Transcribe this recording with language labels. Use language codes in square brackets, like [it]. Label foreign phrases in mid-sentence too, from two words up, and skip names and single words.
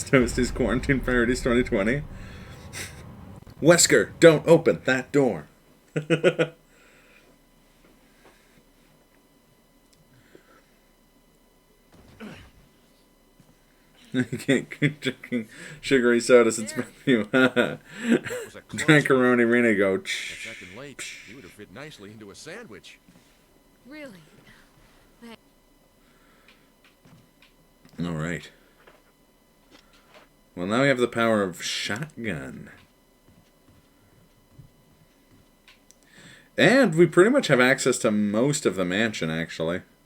[en] Toasty's Quarantine Parodies 2020. Wesker, don't open that door. You can't keep drinking sugary sodas. It's bad for you. Drankaroni Rena go. Second late, you would have fit nicely into a sandwich. Really? All right. Well, now we have the power of shotgun. And we pretty much have access to most of the mansion, actually.